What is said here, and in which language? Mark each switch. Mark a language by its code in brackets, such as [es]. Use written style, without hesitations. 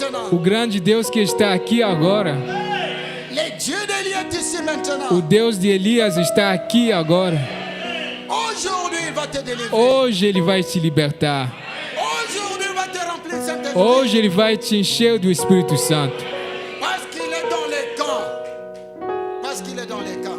[pt] O grande Deus que está aqui agora. [fr] Le Dieu d'Élie est ici maintenant. [pt] O Deus de Elias está aqui agora. [fr] Aujourd'hui, il va te délivrer. [pt] Hoje Ele vai te libertar. [fr] Aujourd'hui, il va te remplir de Saint-Esprit. [pt] Hoje Ele vai te encher do Espírito Santo. [fr] Parce qu'il est dans les camps. Parce qu'il est dans les camps.